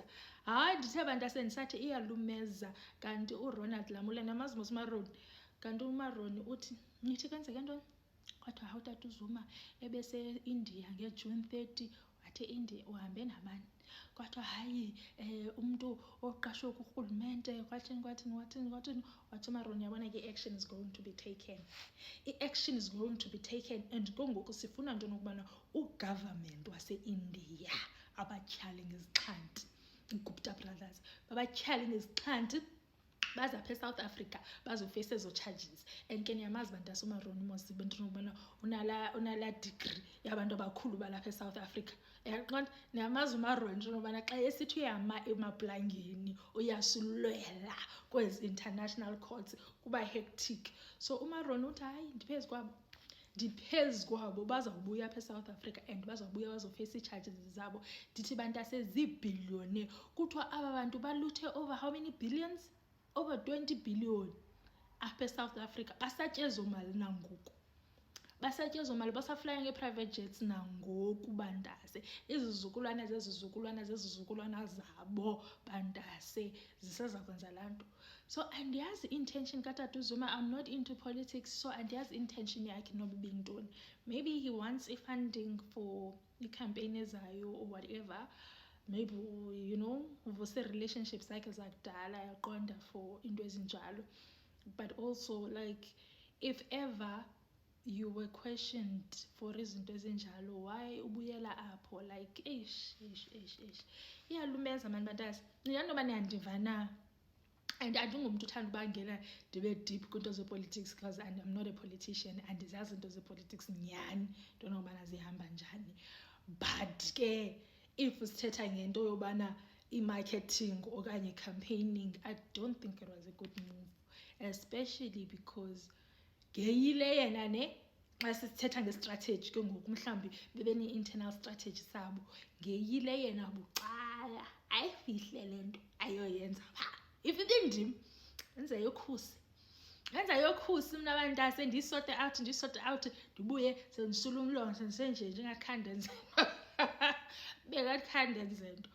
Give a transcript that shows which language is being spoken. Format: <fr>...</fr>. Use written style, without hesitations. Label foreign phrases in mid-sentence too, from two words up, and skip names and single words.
<xh>Hayi ndithe bantase ndisathi iyalumeza, kanti uRonald Lamule namazi mos uMaroni, kanti uMaroni uthi nithi kwenzeke ntoni. Kwathiwa hawu tata uZuma ebese-India ngeJune 30, wathi eIndia uhambe nabani. Kwathiwa hayi umntu oqashwe kurhulumente kwathini. Wathi uMaroni yabona ke i-action</xh> <en>is going to be taken. I-action is going to be taken, and</en> <xh>ke ngoku sifuna nto nokubana ugovernment wase-India abatyhale ngezixhanti, iGupta brothers babatyhale ngezixhanti, baza apha eSouth Africa bazofeyisa ezo charges. And ke niyamazi bantase uMaroni mos into yokubana unalaa degree yabantu abakhulu balapha eSouth Africa, yaqonda. Niyamazi uMaroni into yokubana xa esithi uyama emaplangeni uyasulwela kwezi</xh> <en>international courts</en> <xh>kuba hectic. So uMaroni uthi hayi ndiphezu kwabo bazawubuya apha eSouth Africa, and bazawubuya bazofeyisa ii-charges zabo. Ndithi bantase ziibhiliyoni, kuthiwa aba bantu baluthe</xh> <en>over how many billions? Over 20 billion</en> <xh>apha eSouth Africa. Basatyezomali nangoku, basatyezomali, basaflya ngee-</xh> <en>private jets</en> <xh>nangoku bantase. Izizukulwana zezizukulwana zabo bantase ziseza kwenza laa nto. So andiyazi intention katata uZuma,</xh> <en>I'm not into politics, so</en> <xh>andiyazi intention yakhe noba ibintoni.</xh> <en>Maybe he wants i-funding for i-campaign ezayo or whatever.</en> <xh>Maybe uvuse relationships zakhe zakudala, yaqonda, for into ezinjalo.</xh> <en>But also like if ever you were questioned for</en> <xh>izinto ezinjalo,</xh> <en>why</en> <xh>ubuyela apho? Like iyalumeza mani bantase. Niyantoba niyandiva na? And andingumntu uthanda ubangela ndibe deep kwinto zepolitics</xh> <en>because I'm not a politician,</en> <xh>andizazi into zepolitics nyhani into nokubana zihamba njani. But ke if sithetha ngento yobana i-marketing okanye campaigning,</xh> <en>I don't think it was a good move, especially because</en> <xh>ngeyile yena xa sithetha ngestrategy ke ngoku mhlawumbi bebene-internal strategy sabo, ngeyile yena bucala ayifihle le nto ayoyenza phaa. If ibindim yenza yokhusi mna bantase, ndiyisote out ndibuye sendisula umlomo sendisenje njengakhange ndenze bekakhange ndenze nto.</xh>